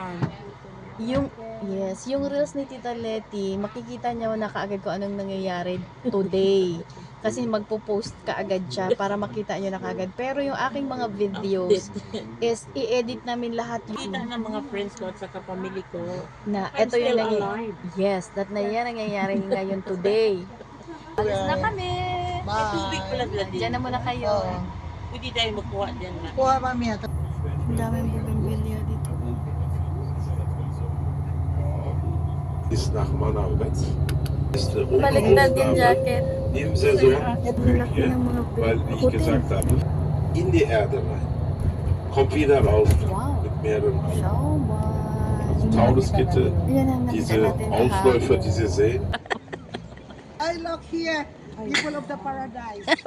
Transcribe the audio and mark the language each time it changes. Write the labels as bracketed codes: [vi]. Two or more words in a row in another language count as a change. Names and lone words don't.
[tl] Yung reels ni Tita Letty, makikita niyo na kaagad kung anong nangyayari today. Kasi magpo-post kaagad siya para makita niyo na kaagad. Pero yung aking mga videos is i-edit namin lahat Kita ng mga friends ko at sa kapamilya ko. na [en] I'm [tl] ito yung [en] still alive. Yes, that [tl] na yan nangyayari ngayon today. Alis na kami. May tubig pala dyan din. Diyan na muna kayo. Pwede tayo magkuha dyan na. Kuha mami ito. Ang daming bougainvillea dito. [de] Ist nach Manauwitz. Ist [tl] Baliktad yung jacket. [de] im Saison [tl] Laki ng mga [de] weil, wie ich [tl] puti. [de] gesagt habe, in die Erde rein. Kommt wieder raus Wow. mit mehreren Augen. Schau mal. Taunuskette, [tl] Yan ang nakita [de] diese [tl] natin [de] Ausläufer, die Sie sehen. [en] I look here, people of the paradise.